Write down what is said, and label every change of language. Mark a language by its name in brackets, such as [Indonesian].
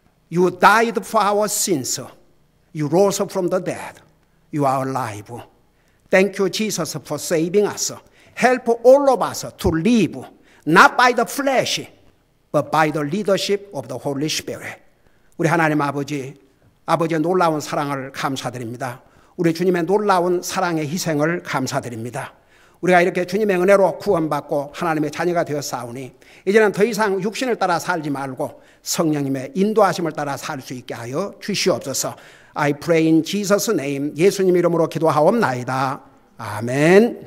[English] You died for our sins. You rose from the dead. You are alive. Thank you, Jesus, for saving us. Help all of us to live not by the flesh, but by the leadership of the Holy Spirit. [Korean] 우리 하나님 아버지의 놀라운 사랑을 감사드립니다. 우리 주님의 놀라운 사랑의 희생을 감사드립니다. 우리가 이렇게 주님의 은혜로 구원받고 하나님의 자녀가 되었사오니 이제는 더 이상 육신을 따라 살지 말고 성령님의 인도하심을 따라 살 수 있게 하여 주시옵소서. [English] I pray in Jesus' name. [Korean] 예수님 이름으로 기도하옵나이다. 아멘.